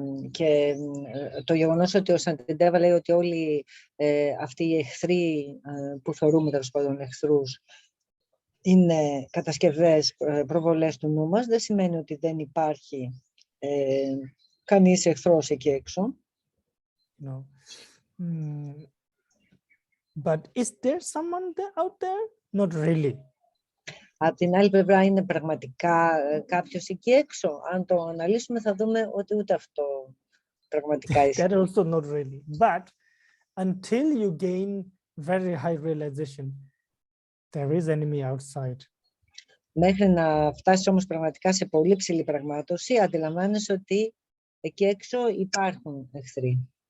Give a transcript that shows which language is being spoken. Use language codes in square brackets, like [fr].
[el] Και το γεγονός ότι ο Σαντιντέβα λέει ότι όλοι αυτοί οι εχθροί που θεωρούμε τέλος πάντων εχθρούς είναι κατασκευές, προβολές του νου μας, δεν σημαίνει ότι δεν υπάρχει κανείς εχθρός εκεί έξω. [en] No. But is there someone out there? Not really. [el] Από την άλλη πλευρά είναι πραγματικά κάποιος εκεί έξω. Αν το αναλύσουμε θα δούμε ότι ούτε αυτό πραγματικά ισχύει. [en] That also not really. But until you gain very high realization, there is enemy outside. [el] Μέχρι να φτάσεις όμως πραγματικά σε πολύ ψηλή πραγμάτωση, αντιλαμβάνεσαι ότι εκεί έξω υπάρχουν εχθροί.